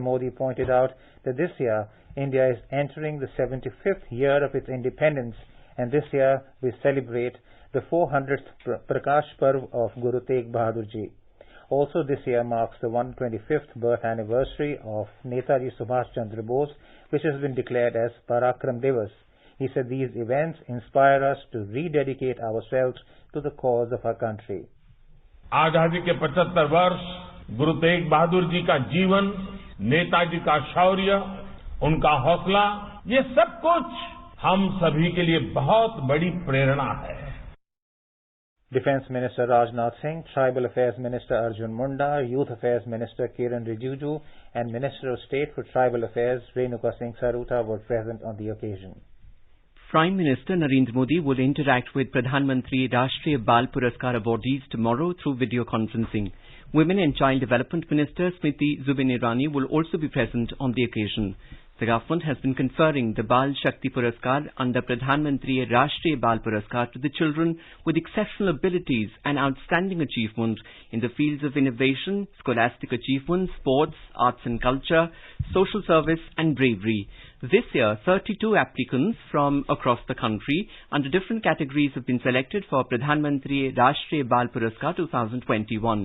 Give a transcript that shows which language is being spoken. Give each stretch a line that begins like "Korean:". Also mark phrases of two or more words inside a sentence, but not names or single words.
English: Modi pointed out that this year India is entering the 75th year of its independence, and this year we celebrate the 400th Prakash Parv of Guru Tegh Bahadur Ji. Also this year marks the 125th birth anniversary of Netaji Subhash Chandra Bose, which has been declared as Parakram Divas. He said these events inspire us to rededicate ourselves to the cause of our country.
Hindi: आजादी के 75 वर्ष, गुरु तेग बहादुर जी का जीवन, नेताजी का शौर्य, उनका हौसला, ये सब कुछ हम सभी के लिए बहुत बड़ी प्रेरणा है।
English: Defence Minister Rajnath Singh, Tribal Affairs Minister Arjun Munda, Youth Affairs Minister Kiran Rijiju and Minister of State for Tribal Affairs Renuka Singh Saruta were present on the occasion. Prime Minister Narendra Modi will interact with Pradhan Mantri Rashtriya Bal Puraskar awardees tomorrow through video conferencing. Women and Child Development Minister Smriti Zubin Irani will also be present on the occasion. The government has been conferring the Bal Shakti Puraskar under Pradhan Mantri Rashtriya Bal Puraskar to the children with exceptional abilities and outstanding achievement in the fields of innovation, scholastic achievement, sports, arts and culture, social service and bravery. This year, 32 applicants from across the country under different categories have been selected for Pradhan Mantri Rashtriya Bal Puraskar 2021.